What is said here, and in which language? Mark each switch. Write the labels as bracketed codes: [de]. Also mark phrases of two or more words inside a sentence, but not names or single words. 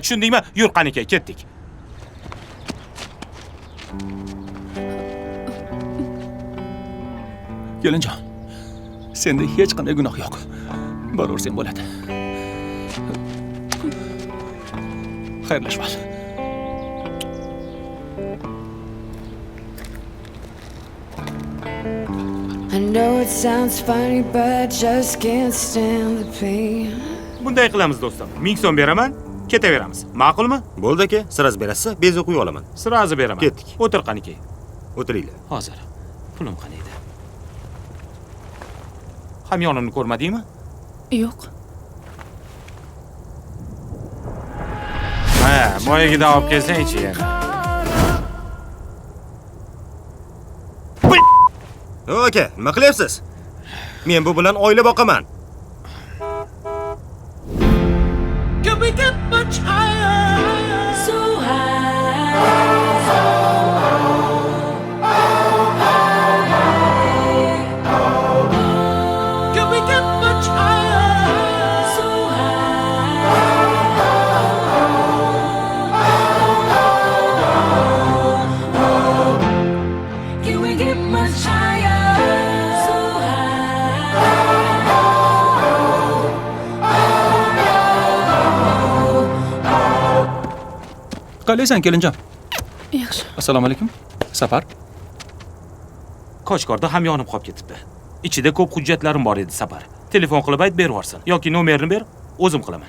[uz] Tushundingmi? Yur qaniki, ketdik. Kelinjon. Senda hech qanday gunoh yo'q. Boraversang bo'ladi. Xayrlashib ol. [en] I know it sounds funny, but I just can't stand the pain. [uz] Bunday qilamiz do'stim. 1000 so'm beraman, ketaveramiz. Ma'qulmi? Bo'ldi aka, siraz berasiz, benzin quyib olaman. Sirazi beraman. Ketdik. O'tir qaniki. O'tiringlar. Hozir. Pulim qaniydi? Hamyonimni ko'rmadingmi? Yo'q. Ha, boyagidan olib kelsang-chi yana. Aka, nima qilyapsiz? Men bu bilan oila boqaman. [en] Can we get much higher? So high. Can we get much higher? So high. Can we get much higher? So [uz] Qalaysan, kelinjon? Yaxshi. Assalomu alaykum. Safar. Qo'chqorda hamyonim qolib ketibdi. Ichida ko'p hujjatlarim bor edi, Safar. Telefon qilib ayt berib yuborsin yoki nomerini ber, o'zim qilaman.